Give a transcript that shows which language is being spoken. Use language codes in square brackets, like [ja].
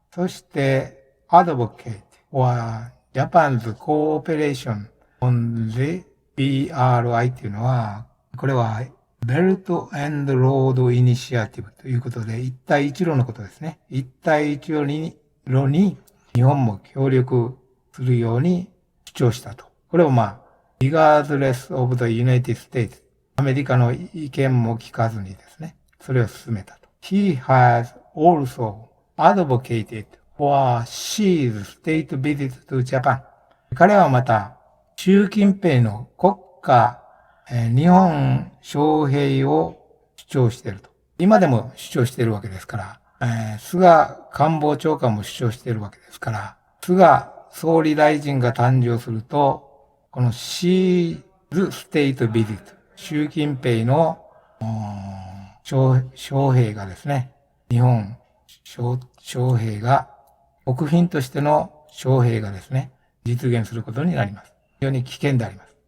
[ja] そして、 [en] advocate for Japan's cooperation on the BRI [ja] っていうのは、これは Belt and Road Initiative ということで、一帯一路のことですね。一帯一路に日本も協力するように主張したと。これを [en] regardless of the United States、 [ja] アメリカの意見も聞かずにですね、それを進めたと。 [en] He has also advocated for Xi's state visit to Japan。 [ja] 彼はまた、習近平の国家、日本招聘を主張していると。今でも主張しているわけですから、菅官房長官も主張しているわけですから、菅総理大臣が誕生すると、この [en] Xi's state visit、 [ja] 習近平の招聘がですね、日本招聘が、国賓としての招聘がですね、実現することになります。非常に危険であります。